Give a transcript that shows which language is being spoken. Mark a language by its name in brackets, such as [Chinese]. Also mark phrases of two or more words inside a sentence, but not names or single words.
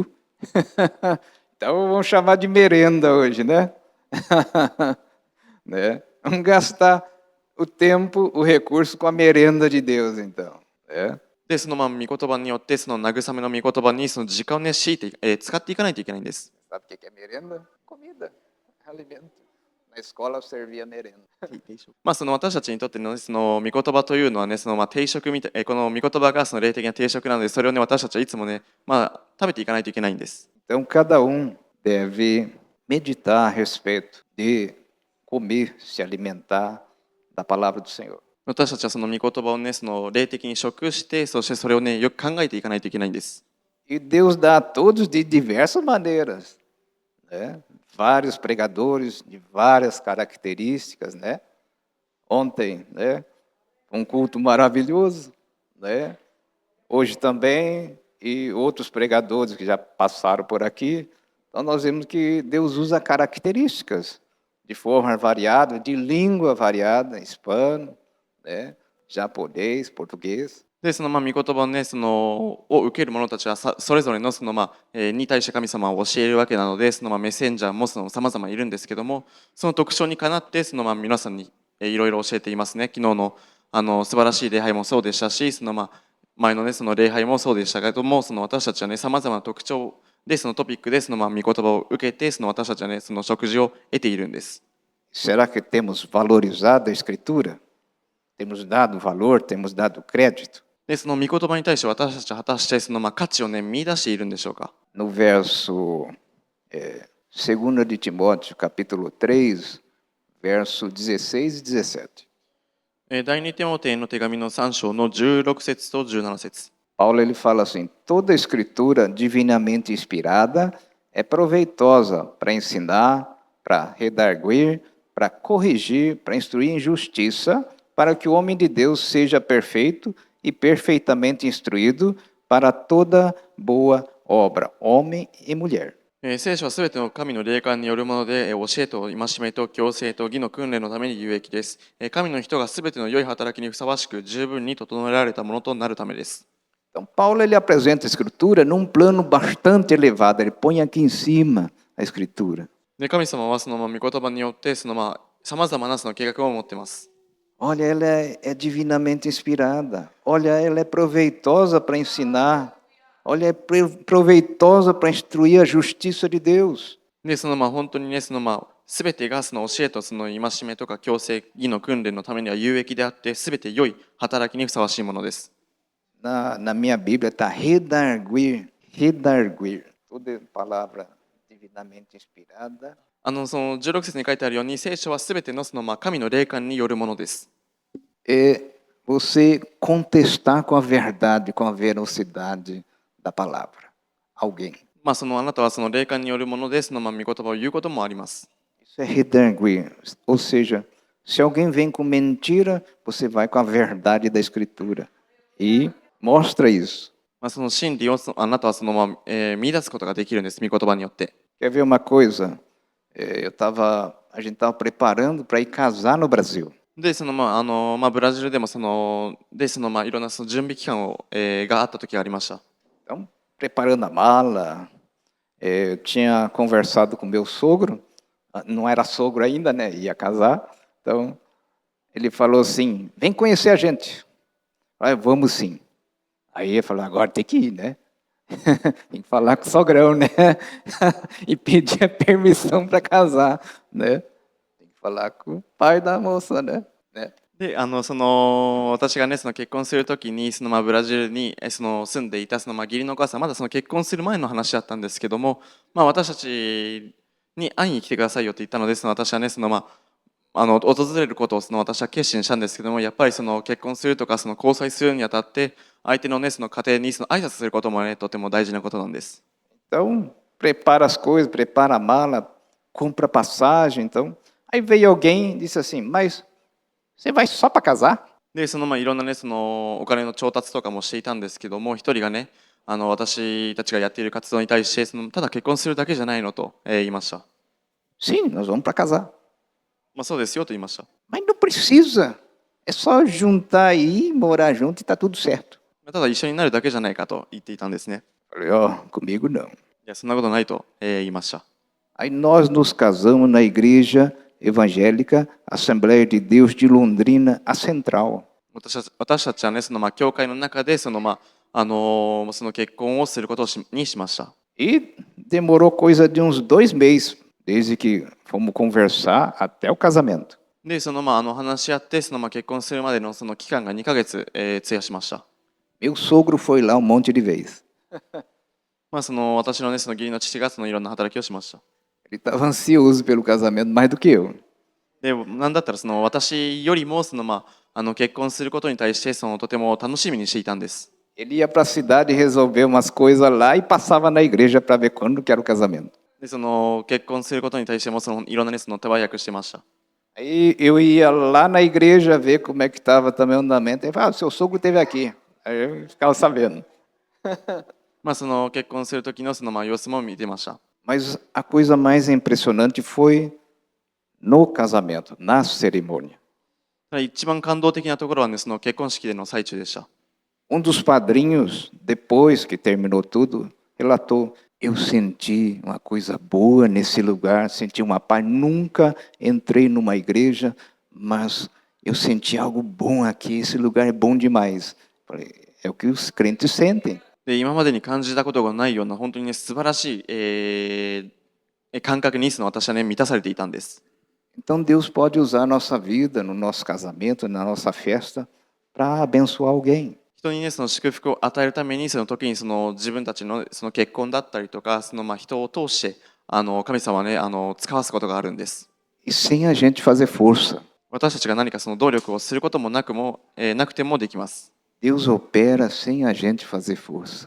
[Portuguese] Então vamos chamar de merenda hoje, né? Né? Vamos gastar o tempo, o recurso com a merenda de Deus, então. Né? [Japanese] で、その御言葉によって、その慰めの御言葉にその時間をね、強いて、使っていかないといけないんです。 [Portuguese] Sabe o que é merenda? Comida, alimento. Na escola eu servia merenda. [Japanese] まあ、その私たちにとっての、ね、その御言葉というのはね、その定食みたい、この御言葉がその霊的な定食なので、それをね、私たちはいつもね、食べていかないといけないんです。 [Portuguese] Então cada deve meditar a respeito de comer, se alimentar da palavra do Senhor. [Japanese] 私たちはその御言葉をね、その霊的に食して、そしてそれをね、よく考えていかないといけないんです。 [Portuguese] E Deus dá a todos de diversas maneiras, né? Vários pregadores de várias características, né? Ontem, né? Um culto maravilhoso, né? Hoje também, e outros pregadores que já passaram por aqui. Então nós vemos que Deus usa características de forma variada, de língua variada, hispano, né? Japonês, português. [Japanese] で、その御言葉をね、を受ける者たちはそれぞれのに対して神様を教えるわけなので、メッセンジャーも様々いるんですけども、その特徴にかなって皆さんにいろいろ教えていますね。昨日の素晴らしい礼拝もそうでしたし、前のねその礼拝もそうでしたけども、私たちはね様々な特徴でそのトピックで御言葉を受けて、私たちはねその食事を得ているんです。 [Portuguese] Será que temos valorizado a Escritura? Temos dado valor, temos dado crédito? [Japanese] で、その御言葉に対して私たちは果たして価値をね見出しているんでしょうか。 [Portuguese] No verso 2 de Timóteo, capítulo 3, verso 16 e 17. [Japanese] 第2テモテの手紙の3章の16節と17節。 [Portuguese] Paulo ele fala assim: toda escritura divinamente inspirada é proveitosa para ensinar, para redarguir, para corrigir, para instruir em justiça, para que o homem de Deus seja perfeito e perfeitamente instruído para toda boa obra, homem e mulher. [Japanese] 聖書はすべての神の霊感によるもので、教えと戒めと矯正と義の訓練のために有益です。神の人がすべての良い働きにふさわしく十分に整えられたものとなるためです。 [Portuguese] Então, Paulo ele apresenta a Escritura num plano bastante elevado, ele põe aqui em cima a Escritura. [Japanese] で、神様はその御言葉によってさまざまなその計画を持っています。 [Portuguese] Olha, ela é divinamente inspirada. Olha, ela é proveitosa para ensinar. Olha, é proveitosa para instruir a justiça de Deus. [Japanese] で、本当にね、すべてが教えと戒めとか矯正、義の訓練のためには有益であって、すべて良い働きにふさわしいものです。 [Portuguese] Na minha Bíblia está redarguir, redarguir. Toda palavra divinamente inspirada. [Japanese] その16節に書いてあるように、聖書はすべての神の霊感によるものです。 [Portuguese] É você contestar com a verdade, com a veracidade da palavra. Alguém. [Japanese] あなたはその霊感によるもので、御言葉を言うこともあります。 [Portuguese] Isso é redarguir. Ou seja, se alguém vem com mentira, você vai com a verdade da Escritura. E mostra isso. [Japanese] その真理をあなたは見出すことができるんです、御言葉によって。 [Portuguese] Quer ver uma coisa? A gente estava preparando para ir casar no Brasil. [Japanese] で、ブラジルでもいろんな準備期間を、があった時がありました。 [Portuguese] Então, preparando a mala, eu tinha conversado com meu sogro, não era sogro ainda, né? Ia casar. Então, ele falou assim: vem conhecer a gente. Aí, vamos sim. Aí eu falei: agora tem que ir, né? Tem que falar com o sogrão, né? E pedir a permissão para casar, né? Tem que falar com o pai da moça, né? [Japanese] で、私がね、結婚するときに、ブラジルに住んでいた義理のお母さん、まだ結婚する前の話だったんですけども、私たちに会いに来てくださいよって言ったので、私はね、訪れることを私は決心したんですけども、やっぱり結婚するとか交際するにあたって、相手のね、家庭に挨拶することもね、とても大事なことなんです。 [Portuguese] Então, prepara as coisas, prepara a mala, compra passagem. Então, aí veio alguém e disse assim: mas você vai só para casar? [Japanese] で、いろんなね、お金の調達とかもしていたんですけども、一人がね、私たちがやっている活動に対して、ただ結婚するだけじゃないのと、言いました。 [Portuguese] Sim, nós vamos para casar. [Japanese] そうですよと言いました。 [Portuguese] Mas não precisa É só juntar aí, morar junto e tá tudo certo. [Japanese] ただ一緒になるだけじゃないかと言っていたんですね。 [Portuguese] Falei, ó, comigo não. [Japanese] いや、そんなことないと、言いました。 [Portuguese] Aí nós nos casamos na igreja evangélica Assembleia de Deus de Londrina, a Central. [Japanese] 私たちはね、教会の中でその結婚をすることにしました。 [Portuguese] E demorou coisa de uns 2 meses, desde que fomos conversar até o casamento. [Japanese] で、話し合って、結婚するまでのその期間が2ヶ月、費やしました。 [Portuguese] Meu sogro foi lá um monte de vezes. [Japanese] 私のね、その義理の父がいろんな働きをしました。 [Portuguese] Ele estava ansioso pelo casamento mais do que eu. [Japanese] で、なんだったら私よりも結婚することに対してとても楽しみにしていたんです。 [Portuguese] Ele ia para a cidade resolver umas coisas lá e passava na igreja para ver quando que era o casamento. [Japanese] で、結婚することに対してもいろんなね、手早くしてました。 [Portuguese] Aí eu ia lá na igreja ver como é que estava também o andamento. Ele falava, seu sogro esteve aqui. Aí eu ficava sabendo. [Japanese] 結婚する時の様子も見てました。 [Portuguese] Mas a coisa mais impressionante foi no casamento, na cerimônia. [Japanese] 一番感動的なところはね、結婚式での最中でした。 [Portuguese] Dos padrinhos, depois que terminou tudo, relatou: eu senti uma coisa boa nesse lugar, senti uma paz. Nunca entrei numa igreja, mas eu senti algo bom aqui. Esse lugar é bom demais. Falei, é o que os crentes sentem. [Japanese] で、今までに感じたことがないような本当にね、素晴らしい、感覚に私はね、満たされていたんです。 [Portuguese] Então Deus pode usar a nossa vida, no nosso casamento, na nossa festa, para abençoar alguém. [Japanese] 人にね、祝福を与えるために、時に自分たちの結婚だったりとか、人を通して神様はね、使わすことがあるんです。 [Portuguese] E sem a gente fazer força. [Japanese] 私たちが何か努力をすることもなくてもできます。 [Portuguese] Deus opera sem a gente fazer força.